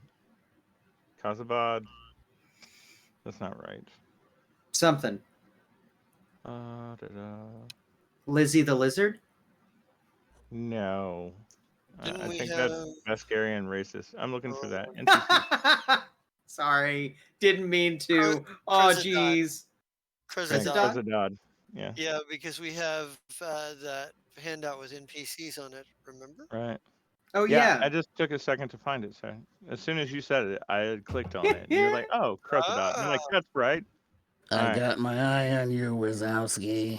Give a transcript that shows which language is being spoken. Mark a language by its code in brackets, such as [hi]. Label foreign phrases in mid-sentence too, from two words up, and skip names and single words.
[en] Kazabad. That's not right. Something. Da-da. Lizzie the Lizard? No. Didn't I we think have? that's Beskarian racist. I'm looking for that. NPC. Sorry. Didn't mean to. Oh, Crezidot. jeez. Crezidot. Crezidot? Krezidot. Yeah. Yeah, because we have that handout with NPCs on it. Remember? Right. Oh, Yeah, yeah. I just took a second to find it, so as soon as you said it, I had clicked on it. And you're like, oh, Krezidot. And I'm like, Ah, that's right. I Alright. got my eye on you, Wazowski.